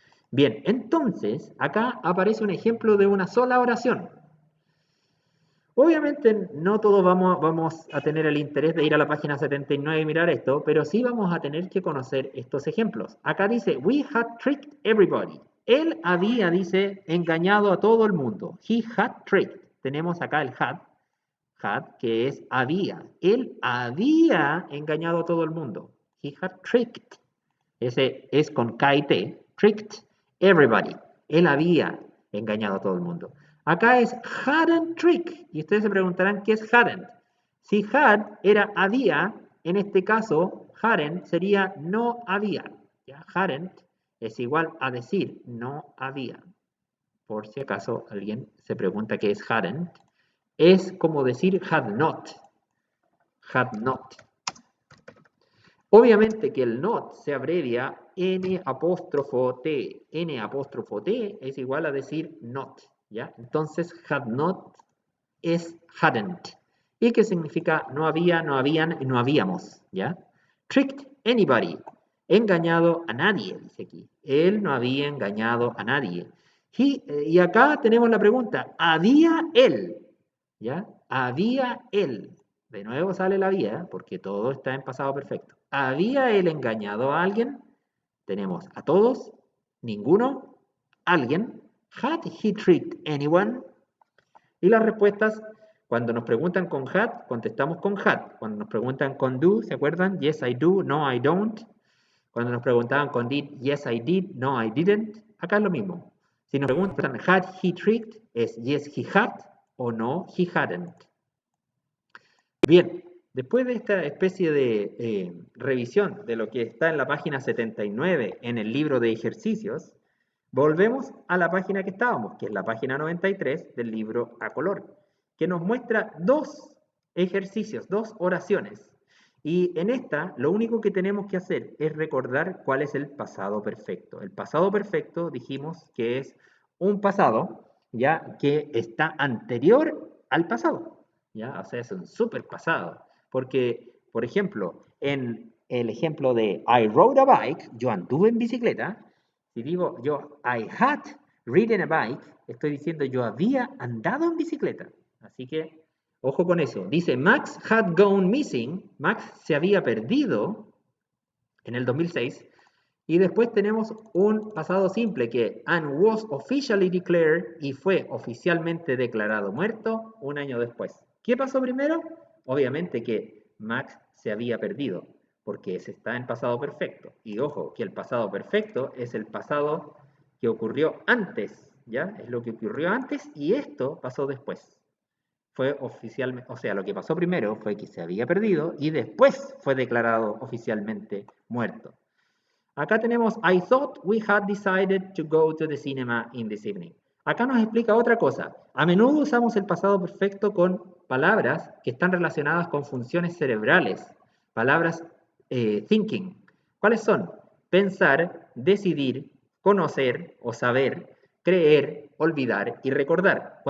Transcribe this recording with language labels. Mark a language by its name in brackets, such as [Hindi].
[Spanish] Bien, entonces, acá aparece un ejemplo de una sola oración. Obviamente no todos vamos a tener el interés de ir a la página 79 y mirar esto, pero sí vamos a tener que conocer estos ejemplos. [English] Acá dice, we had tricked everybody. [Spanish] Él había, dice, engañado a todo el mundo. He had tricked. Tenemos acá el had, que es había. Él había engañado a todo el mundo. He had tricked. Ese es con K y T. Tricked everybody. Él había engañado a todo el mundo. Acá es hadn't trick. Y ustedes se preguntarán qué es hadn't. Si had era había, en este caso hadn't sería no había. ¿Ya? Hadn't es igual a decir no había. Por si acaso alguien se pregunta qué es hadn't. Es como decir had not. Had not. Obviamente que el not se abrevia N apóstrofo T. N apóstrofo T es igual a decir not. ¿Ya? Entonces, had not es hadn't. ¿Y qué significa no había, no habían y no habíamos? ¿Ya? Tricked anybody. Engañado a nadie, dice aquí. Él no había engañado a nadie. Y acá tenemos la pregunta, ¿había él? ¿Ya? Había él. De nuevo sale la había, porque todo está en pasado perfecto. ¿Había él engañado a alguien? Tenemos a todos, ninguno, alguien. Had he tricked anyone? Y las respuestas, cuando nos preguntan con had, contestamos con had. Cuando nos preguntan con do, ¿se acuerdan? [English] Yes, I do, no, I don't. Cuando nos preguntaban con did, yes, I did, no, I didn't. Acá es lo mismo. Si nos preguntan had he tricked, es yes, he had o no, he hadn't. [Spanish] Bien, después de esta especie de revisión de lo que está en la página 79 en el libro de ejercicios, volvemos a la página que estábamos, que es la página 93 del libro a color, que nos muestra dos ejercicios, dos oraciones. Y en esta, lo único que tenemos que hacer es recordar cuál es el pasado perfecto. El pasado perfecto dijimos que es un pasado, ya que está anterior al pasado, ya, o sea, es un super pasado. Porque, por ejemplo, en el ejemplo de I rode a bike, yo anduve en bicicleta. Si digo yo I had ridden a bike, estoy diciendo yo había andado en bicicleta. Así que ojo con eso. [English] Dice, Max had gone missing. [Spanish] Max se había perdido en el 2006. Y después tenemos un pasado simple que and was officially declared y fue oficialmente declarado muerto un año después. ¿Qué pasó primero? Obviamente que Max se había perdido porque ese está en pasado perfecto. Y ojo, que el pasado perfecto es el pasado que ocurrió antes, ¿ya? Es lo que ocurrió antes y esto pasó después. Fue oficialmente, o sea, lo que pasó primero fue que se había perdido y después fue declarado oficialmente muerto. [English] Acá tenemos, I thought we had decided to go to the cinema in this evening. [Spanish] Acá nos explica otra cosa. A menudo usamos el pasado perfecto con palabras que están relacionadas con funciones cerebrales, palabras thinking. ¿Cuáles son? Pensar, decidir, conocer o saber, creer, olvidar y recordar.